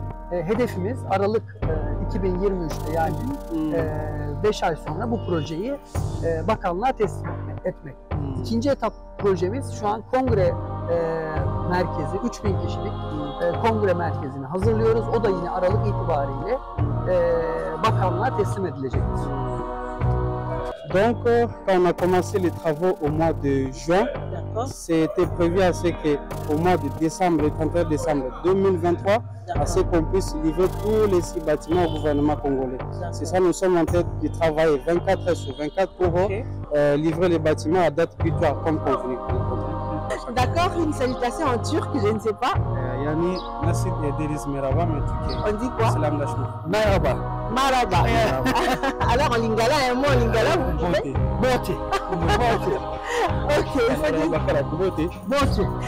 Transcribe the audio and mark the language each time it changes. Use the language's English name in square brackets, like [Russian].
[Turkish] Hedefimiz Aralık 2023'te yani 5 ay sonra bu projeyi bakanlığa teslim etmek. İkinci etap projemiz şu an kongre merkezi, 3000 kişilik kongre merkezini hazırlıyoruz. O da yine Aralık itibariyle bakanlığa teslim edilecektir. [French] Donc, quand on a commencé les travaux au mois de juin, c'était prévu à ce qu'au mois de décembre, le 31 décembre 2023, à ce qu'on puisse livrer tous les 6 bâtiments au gouvernement congolais. C'est ça, nous sommes en train de travailler 24 heures sur 24 pour livrer les bâtiments à date butoir comme convenu. D'accord, une salutation en turc, je ne sais pas. [Turkish] Yani nasıl ederiz merhaba mı Türkiye? [French] On dit quoi? [Turkish] Selamlaşma. Merhaba. Maraba. [French] Alors en lingala, un mot en lingala, vous pouvez? [Lingala] Bote. Bote. [French] Ok, il faut dire [Lingala] Bote.